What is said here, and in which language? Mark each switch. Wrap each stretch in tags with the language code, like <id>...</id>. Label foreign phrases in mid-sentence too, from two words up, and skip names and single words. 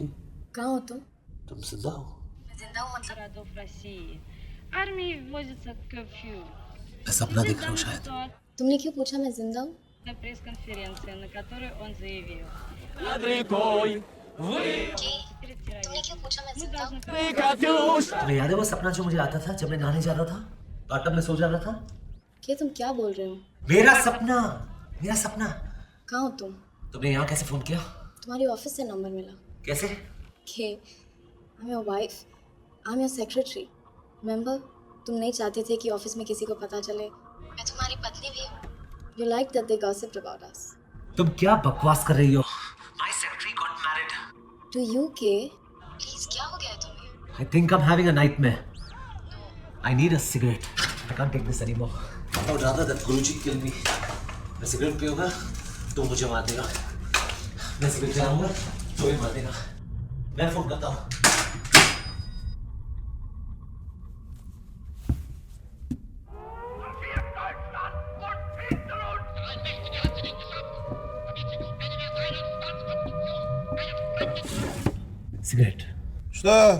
<hi>कहाँ हो तुम तुम जिंदा हो जिंदा हूँ मतलब</hi> <ru>городов России. Армии вводится कर्फ्यू.</ru> <hi>मैं सपना देख रहा हूँ शायद तुमने क्यों पूछा मैं जिंदा हूँ</hi> <ru>На пресс-конференции, на которой он заявил.</ru> <hi>तुमने क्यों पूछा मैं जिंदा हूँ तुम्हें याद है वो सपना जो मुझे आता था जब मैं नहाने जा रहा था बाथटब में सो जा रहा था के तुम क्या बोल रहे हो मेरा सपना कहाँ हो तुम तुमने यहाँ कैसे फोन किया तुम्हारी ऑफिस से नंबर मिला कैसे के</hi> <en>I am your wife I am your secretary remember</en> <hi>तुम नहीं चाहते थे कि ऑफिस में किसी को पता चले मैं तुम्हारी पत्नी भी हूँ</hi> <en>you like that they gossiped about us</en> <hi>तुम क्या बकवास कर रही हो</hi> <en>my secretary got married to you</en> <hi>के प्लीज क्या हो गया है तुम्हें</hi> <en>I think I am having a nightmare I need a cigarette I can't take this anymore I would rather that Guruji kill me</en> <hi>मैं सिगरेट पीऊंगा तो मुझे मार देगा मैं सिगरेट चलाऊंगा तो भी मार देगा मैं फोन करता हूँ</hi> <en>Cigarette.</en> <hi>Sir.</hi>